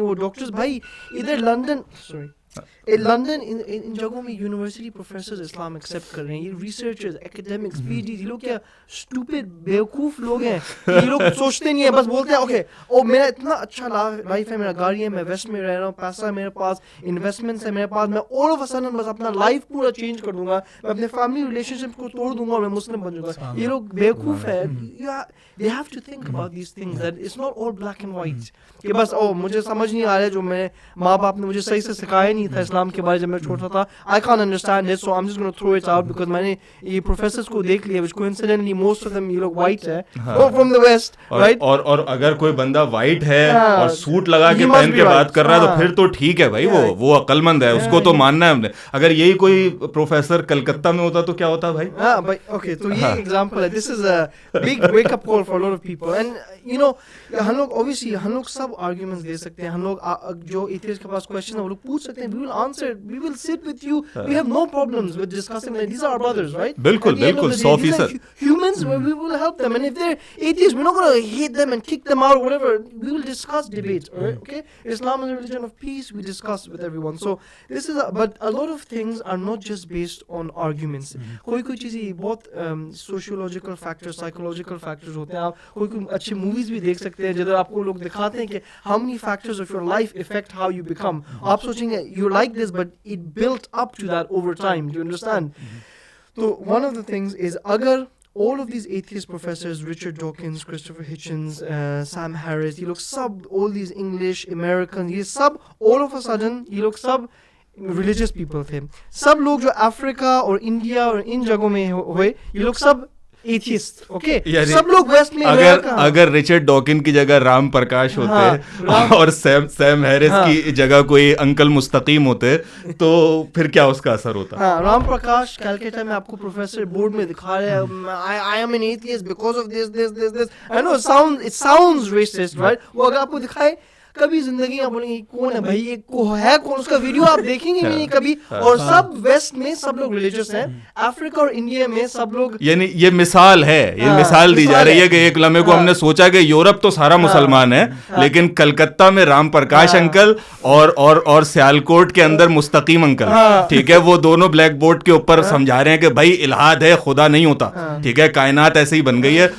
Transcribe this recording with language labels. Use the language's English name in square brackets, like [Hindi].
[Urdu] وہ ڈاکٹرز بھائی ادھر لندن ان جگہوں میں یونیورسٹی پروفیسرز اسلام ایکسیپٹ کر رہے ہیں, یہ researchers, academics, P H D, یہ لوگ کیا اسٹوپڈ بیوقوف لوگ ہیں, یہ لوگ سوچتے نہیں ہیں, بس بولتے ہیں اوکے او میرا اتنا اچھا لائف ہے, میرا گاڑی ہے, میں ویسٹ میں رہ رہا ہوں, پیسہ ہے میرے پاس, انویسٹمنٹس ہے میرے پاس, میں آل آف اے سڈن بس اپنا لائف پورا چینج کر دوں گا, میں اپنے فیملی ریلیشن شپ کو توڑ دوں گا اور میں مسلم بن جاؤں گا. یہ لوگ بیوقوف ہے. [English] They have to think about these things, that it's not all black and white. [Urdu] کہ بس مجھے سمجھ نہیں آ رہا ہے, جو میں ماں باپ نے مجھے صحیح سے سکھایا نہیں تھا اسلام کے بارے جب میں چھوٹا تھا, [English] I can't understand it, so I'm just going to throw it out because [Urdu] میں نے یہ پروفیسرز کو دیکھ لیا, [English] which coincidentally most of them [Urdu] یہ لوگ white ہے [English] from the west, right? [Urdu] اور اگر کوئی بندہ white ہے اور سوٹ لگا کے پہن کے بات کر رہا ہے تو پھر تو ٹھیک ہے بھائی, وہ عقل مند ہے, اس کو تو ماننا ہے ہم نے. اگر یہی کوئی پروفیسر کلکتہ میں ہوتا تو کیا ہوتا بھائی؟ ہاں بھائی اوکے, تو یہ ایگزامپل ہے. [English] This is a big wake up call for a lot of people. And you know [Urdu] ہم لوگ obviously ہم لوگ سب آرگیومنٹس دے سکتے ہیں, ہم لوگ جو ایتھیسٹ کے پاس کویسچن ہے وہ لوگ پوچھ سکتے ہیں, [English] we will answer it. We will sit with you. We have no problems with discussing that. These are our brothers, right? [Urdu] بالکل بالکل 100%. [English] Humans, we will help them, and if they're atheists, we're not going to hate them and kick them out or whatever. We will discuss debates, all right? Okay? Islam is a religion of peace. We discuss with everyone. So this is, but a lot of things are not just based on arguments. [Urdu] کوئی چیزیں بہت sociological factor, psychological factors ہوتے ہیں. آپ کوئی اچھے movies بھی دیکھ سکتے ہیں جدھر آپ کو لوگ دکھاتے ہیں کہ [English] how many factors of your life affect how you become. [Urdu] آپ سوچیں گے [English] you like this but it built up to that over time. Do you understand? So one of the things is agar all of these atheist professors, Richard Dawkins, Christopher Hitchens, Sam Harris, [Urdu] یہ لوگ سب, [English] all these English, Americans, یہ سب all of a sudden [Urdu] یہ لوگ سب religious people تھے. سب لوگ جو افریقہ اور India اور ان جگہوں میں ہوئے یہ لوگ سب ایتھیسٹ. اوکے, سب لوگ ویسٹ میں. اگر رچرڈ ڈاکن کی جگہ رام پرکاش ہوتے اور سیم ہیرس کی جگہ کوئی انکل مستقیم ہوتے تو پھر کیا اس کا اثر ہوتا؟ ہاں, رام پرکاش کیلکٹا میں آپ کو پروفیسر بورڈ میں دکھا رہے ہیں [English] I am an atheist because of this. I know it sounds racist, right? [Urdu] وہ اگر آپ کو دکھائے کبھی زندگی آپ بولیں گے کون ہے بھائی, یہ ہے کون, اس کا ویڈیو آپ دیکھیں گے نہیں کبھی. اور سب ویسٹ میں سب لوگ ریلیجیس ہیں, افریقہ اور انڈیا میں سب لوگ. یعنی یہ مثال ہے, یہ مثال دی جا رہی ہے کہ ایک لمحے کو ہم نے سوچا کہ یورپ تو سارا مسلمان ہے, لیکن کلکتہ میں رام پرکاش انکل اور سیالکوٹ کے اندر مستقیم انکل, ٹھیک ہے, وہ دونوں بلیک بورڈ کے اوپر سمجھا رہے ہیں کہ بھائی الہاد ہے, خدا نہیں ہوتا, ٹھیک ہے, کائنات ایسے ہی بن گئی ہے.